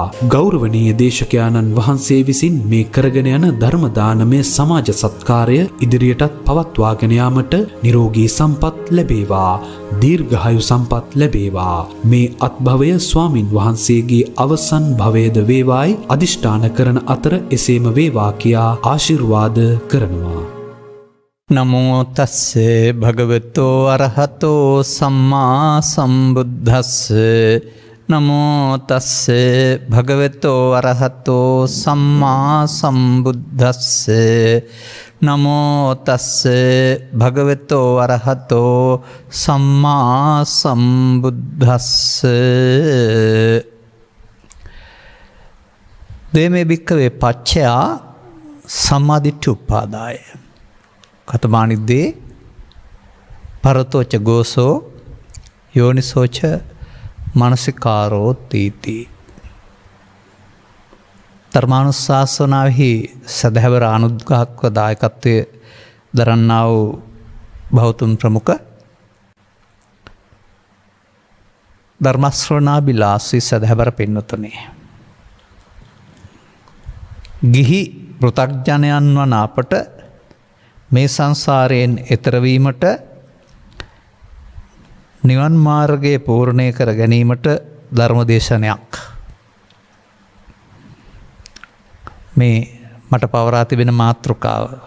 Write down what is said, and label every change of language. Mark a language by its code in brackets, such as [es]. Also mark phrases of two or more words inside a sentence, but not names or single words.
[si] ගෞරවනීය දේශකයාණන් වහන්සේ විසින් මේ කරගෙන යන ධර්ම දානමය සමාජ සත්කාරය ඉදිරියටත් පවත්වාගෙන යාමට නිරෝගී සම්පත් ලැබේවා. දීර්ඝායු සම්පත් ලැබේවා. මේ අත්භවය ස්වාමින් වහන්සේගේ අවසන් භවයේද වේවායි අදිෂ්ඨාන කරන අතර එසේම වේවා කියා ආශිර්වාද කරනවා. [pi] නමෝ තස්සේ භගවතෝ අරහතෝ සම්මා සම්බුද්දස්සේ නමෝ තස්සේ භගවතෝ අරහතෝ සම්මා සම්බුද්දස්සේ නමෝ තස්සේ භගවතෝ අරහතෝ සම්මා සම්බුද්දස්සේ දේමේ භික්ඛවේ පච්චයා සම්මාදිට්ඨි උපාදාය කතමානිද්දේ පරතෝච ගෝසෝ යෝනිසෝච මනසිකාරෝ තීති. [si] ධර්මානුශාසනාවෙහි සදහැවර අනුග්‍රහක දායකත්වයේ දරන්නා වූ බෞතුන් ප්‍රමුඛ ධර්මශ්‍රවණාබිලාසී සදහැවර පින්වතුනි, ගිහි පෘථග්ජනයන් වන අපට මේ සංසාරයෙන් එතර වීමට නිවන් මාර්ගයේ පූර්ණය කර ගැනීමට ධර්මදේශනයක් මේ මට පවරා තිබෙන මාතෘකාව.